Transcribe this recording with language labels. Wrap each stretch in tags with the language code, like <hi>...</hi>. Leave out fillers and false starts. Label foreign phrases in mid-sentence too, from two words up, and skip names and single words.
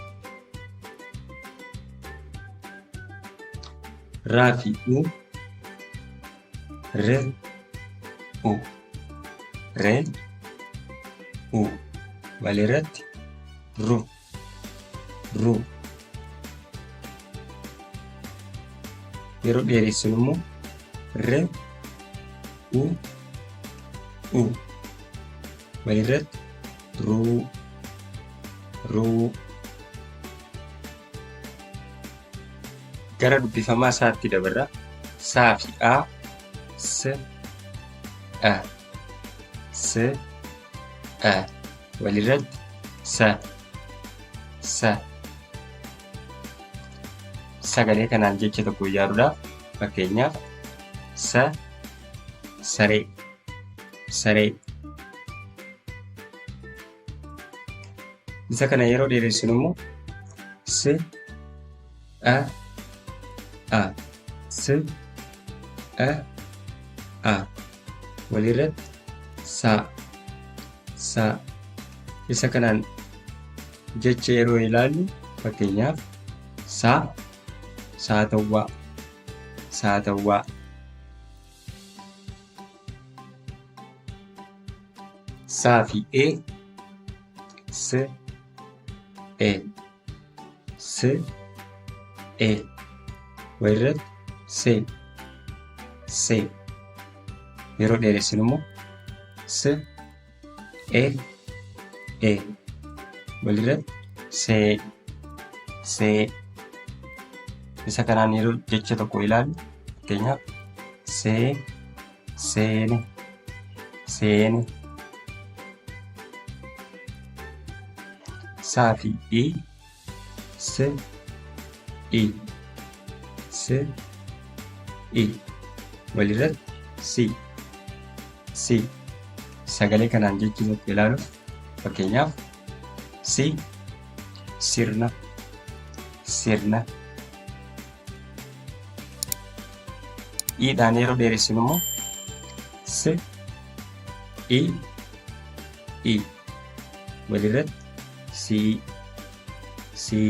<om>Raa fi re walirratti ru ru. Yeroo dheeressinu immoo r u u walirratti ruu ruu. Gara dubbifamaa isaatti dabarra. Saa fi a s a s a walirratti sa sa. Sagalee kanaan jecha tokko ijaaruudhaaf fakkeenyaaf sa saree saree. Isa kana yeroo dheeressinu immoo s a s a walirratti sa sa. Isa kanaan jecha yeroo ilaallu fakkeenyaaf saatawwaa saatawwaa. Saa fi e s e s e walirratti se se. Yeroo dheeressinu immoo s e walirratti see see. Isa kanaan yeroo jecha tokko ilaallu fakkeenyaaf seene seene. Saa fi i s i s i walirratti si si. Sagalee kanaan jecha tokko ilaaluuf fakkeenyaaf si sirna sirna. I'dhaan yeroo dheeressinu immoo s i walirratti sii sii.</om>